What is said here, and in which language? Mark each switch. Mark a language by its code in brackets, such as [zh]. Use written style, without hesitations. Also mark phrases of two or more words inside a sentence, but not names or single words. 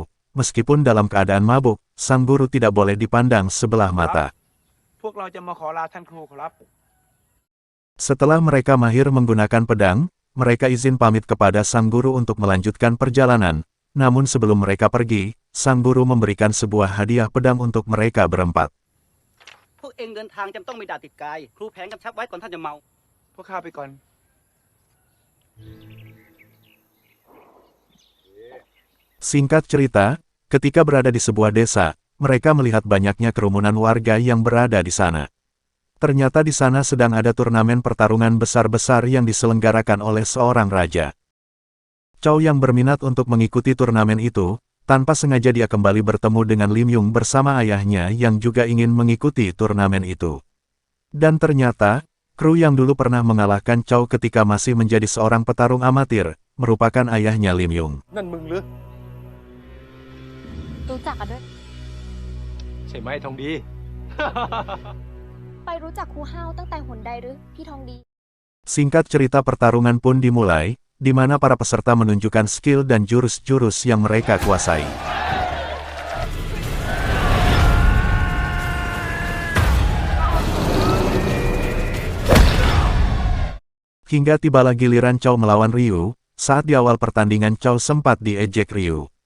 [id] Meskipun dalam keadaan mabuk, sang guru tidak boleh dipandang sebelah mata. [th] พวกเราจะมาขอลาท่านครูครับ [id] Setelah mereka mahir menggunakan pedang, mereka izin pamit kepada sang guru untuk melanjutkan perjalanan. Namun sebelum mereka pergi, sang guru memberikan sebuah hadiah pedang untuk mereka berempat. [th] พวกเองเดินทางจำต้องมีดาบติดกาย ครูแผนกำชับไว้ก่อนท่านจะเมา พวกข้าไปก่อน [id] Singkat cerita, ketika berada di sebuah desa, mereka melihat banyaknya kerumunan warga yang berada di sana. Ternyata di sana sedang ada turnamen pertarungan besar-besar yang diselenggarakan oleh seorang raja. Chow yang berminat untuk mengikuti turnamen itu, tanpa sengaja dia kembali bertemu dengan Lim Yung bersama ayahnya yang juga ingin mengikuti turnamen itu. Dan ternyata, kru yang dulu pernah mengalahkan Chow ketika masih menjadi seorang petarung amatir, merupakan ayahnya Lim Yung. [th] นั่นมึงหรือ รู้จักกันด้วย ใช่ไหมทองดี ไปรู้จักครูห้าวตั้งแต่หนใดหรือพี่ทองดี [id] Singkat cerita pertarungan pun dimulai, di mana para peserta menunjukkan skill dan jurus-jurus yang mereka kuasai. Hingga tibalah giliran Chow melawan Ryu. Saat di awal pertandingan Chow sempat diejek Ryu.